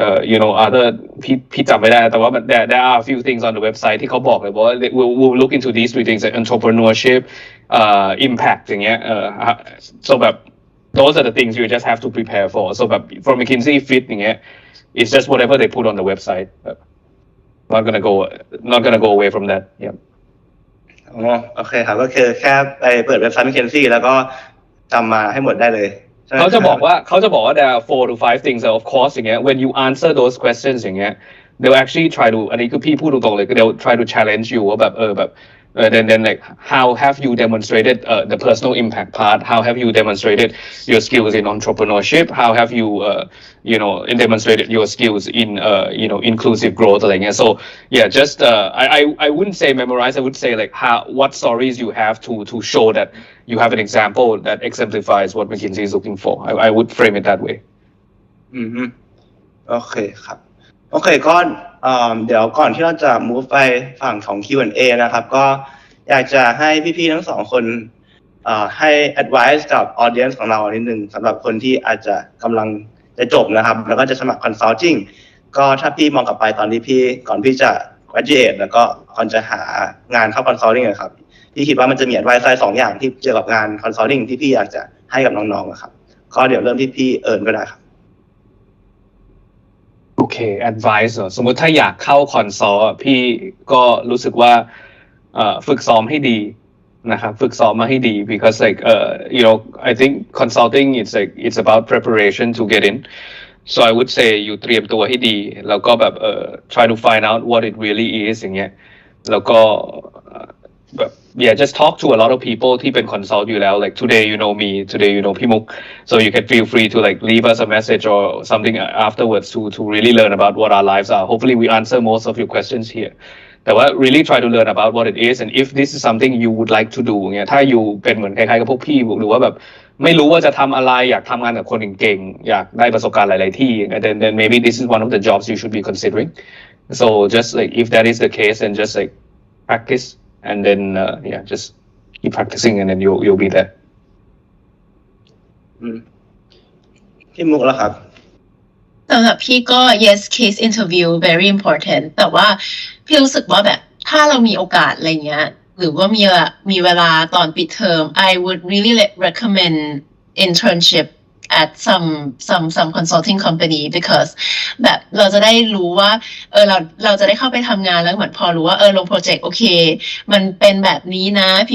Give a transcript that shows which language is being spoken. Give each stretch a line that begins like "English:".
English: you know other
Thai: พี่จำไม่ได้แต่ว่า
English: there are a few things on the website
Thai: ที่เขาบอกเลยว่า
English: we'll look into these 3 things like entrepreneurship impact อย่างเงี้ยso แบบ those are the things you just have to prepare for so แบบ for McKinsey fit อย่างเงี้ยit's just whatever they put on the website. Not gonna go away from that. Yeah.
Thai: โอเคครับก็คือแค่ไปเปิดเว็บไซต์ McKinsey แล้วก็จำมาให้หมดได้เลยเขาจะบอกว่า
English: there are 4 to 5 things of course อย่างเงี้ย when you answer those questions อย่างเงี้ย they'll actually try to
Thai: อันนี้คือพี่พูดตรงๆเลย
English: they'll try to challenge you
Thai: ว่าแบบ
English: then like how have you demonstrated the personal impact part how have you demonstrated your skills in entrepreneurship how have you you know demonstrated your skills in you know inclusive growth อะไรเงี้ย so yeah just I wouldn't say memorize I would say like what stories you have to show that you have an example that exemplifies what McKinsey is looking for I would frame it that way
Thai: โอเคครับโอเคก็เดี๋ยวก่อนที่เราจะ move ไปฝั่งของ Q&A นะครับก็อยากจะให้พี่ๆทั้งสองคนให้ advice กับ audience ของเรานิดนึงสำหรับคนที่อาจจะกำลังจะจบนะครับแล้วก็จะสมัคร consulting ก็ถ้าพี่มองกลับไปตอนที่ก่อนพี่จะ graduate แล้วก็ก่อนจะหางานเข้า consulting ครับพี่คิดว่ามันจะมี advice 2 อย่างที่เกี่ยวกับงาน consulting ที่พี่อยากจะให้กับน้องๆครับก็เดี๋ยวเริ่มที่พี่เอิญก็ได้ครับ
English: โอเค advice
Thai: สมมติถ้าอยากเข้าคอนซัลท์พี่ก็รู้สึกว่าฝึกซ้อมให้ดีนะครับฝึกซ้อมมาให้ดี
English: because like you know I think consulting it's about preparation to get in so I would say you
Thai: เตรียมตัวให้ดีแล้วก็แบบ
English: try to find out what it really is อย่างเงี้ยแล้วก็ แบบyeah just talk to a lot of people
Thai: ที่เป็น consult อยู่แล้ว
English: like today you know me today you know พี่มุก so you can feel free to like leave us a message or something afterwards to really learn about what our lives are hopefully we answer most of your questions here แต่ว่า really try to learn about what it is and if this is something you would like to do เนี่ย
Thai: ถ้าอยู่เป็นเหมือนคล้ายๆกับพวกพี่หรือว่าแบบไม่รู้ว่าจะทำอะไรอยากทำงานกับคนเก่งๆอยากได้ประสบการณ์หลายๆที่
English: then maybe this is one of the jobs you should be considering so just like if that is the case then just like practice and then yeah just keep practicing and then you'll be there
Thai: พี่มุกแล้วครับ สำหรับพี่ก็
English: yes case interview very important
Thai: แต่ว่าพี่รู้สึกว่าแบบถ้าเรามีโอกาสอะไรเงี้ยหรือว่ามีเวลาตอนปิดเทอม
English: I would really recommend internship at some consulting company because
Thai: แบบเราจะได้รู้ว่าเราจะได้เข้าไปทำงานแล้วเหมือนพอรู้ว่าลงโปรเจกต์โอเคมันเป็นแบบนี้นะ